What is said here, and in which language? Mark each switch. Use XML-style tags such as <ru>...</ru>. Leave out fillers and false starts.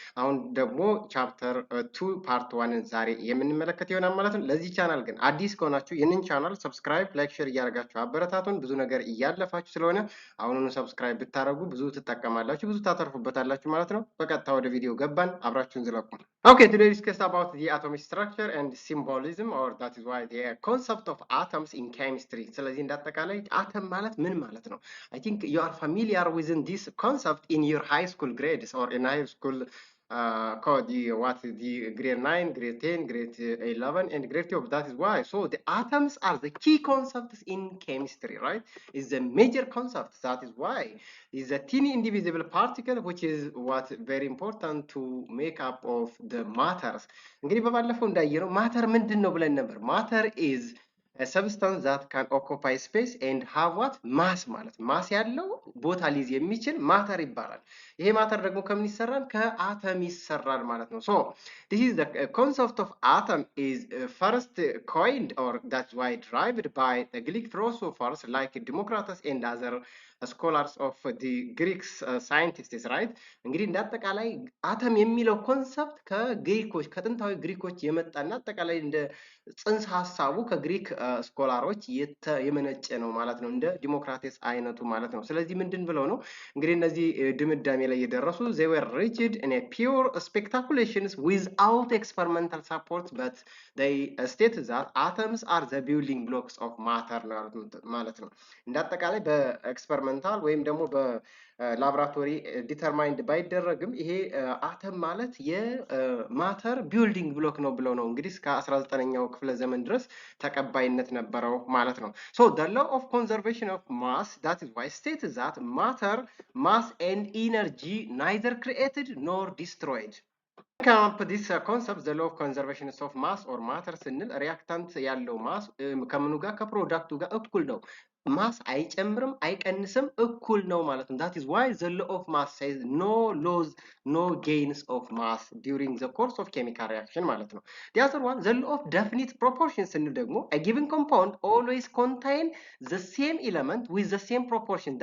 <am>አሁን ደግሞ ቻፕተር 2 ፓርት 1ን ዛሬ የምንመለከት ይሆናል ማለት ነው። ለዚህ ቻናል ግን አዲስ ከሆናችሁ ይህንን ቻናል ሰብስክራይብ፣ ላይክ፣ ሼር እያደረጋችሁ አበረታቱን። ብዙ ነገር እያለፋችሁ ስለሆነ አሁኑኑ ሰብስክራይብ ብታደርጉ ብዙ ትጠቀማላችሁ፣ ብዙ ታተርፉበታላችሁ ማለት ነው። በቀጥታ ወደ ቪዲዮ ገባን፣ አብራችሁን ዝለቁ።</am> <en>Okay, today we discuss about the atomic structure and symbolism, or that is why the concept of atoms in chemistry.</en> <am>ስለዚህ እንዳጠቃላይ አተም ማለት ምን ማለት ነው?</am> <en>I think you are familiar with this concept in your high school grades or in high school called the grade 9, grade 10, grade 11, and grade 12. That is why. So the atoms are the key concepts in chemistry, right? Is a major concept. That is why is a teeny indivisible particle, which is what very important to make up of the matters.</en> <am>እንግዲህ በባለፈው እንዳየነው ማተር ምንድን ነው ብለን ነበር። ማተር</am> <en>is a substance that can occupy space and have what mass</en> <am>ማለት ማስ ያለው ቦታ ሊይዝ የሚችል ማተር ይባላል። ይሄ ማተር ደግሞ ከምን ይሰራል? ከአተም ይሰራል ማለት ነው።</am> <en>so this is the concept of atom is first coined, or that's why derived by the Greek philosophers like Democritus and other scholars of the Greek scientists, right?</en> <am>እንግዲህ እንዳጠቃላይ አተም የሚለው ኮንሰፕት ከግሪኮች ከጥንታዊ ግሪኮች የመጣና አጠቃላይ እንደ ጽንሰ ሀሳቡ ከግሪክ ስኮላሮች የመነጨ ነው ማለት ነው። እንደ ዲሞክራቴስ አይነቱ ማለት ነው። ስለዚህ ምንድን ብለው ነው እንግዲህ እነዚህ ድምዳሜ ላይ የደረሱ</am> <en>they were reached in a pure speculations without experimental support, but they state that atoms are the building blocks of matter</en> <am>ማለት ነው። እንዳጠቃላይ በኤክስፐሪመንታል ወይም ደግሞ በላብራቶሪ ዲተርማይንድ ባይደረግም ይሄ አተም ማለት የማተር ቢልዲንግ ብሎክ ነው ብለው ነው እንግዲህ እስከ 19ኛው ክፍለ ዘመን ድረስ ተቀባይነት ነበረው ማለት ነው።</am> <en>so the law of conservation of mass, that is why states that matter, mass and energy neither created nor destroyed. come up this concept, the law of conservation of mass or matter</en> <am>ስንል ሪያክታንት ያለው ማስ ከምኑ ጋር ከፕሮዳክቱ ጋር እኩል ነው። ማስ አይጨምርም አይቀንስም እኩል ነው ማለት ነው።</am> <en>that is why the law of mass says no loss, no gains of mass during the course of chemical reaction ማለት ነው። the other one, the law of definite proportion</en> <am>ስንል ደግሞ</am> <en>a given compound always contain the same element with the same proportion.</en>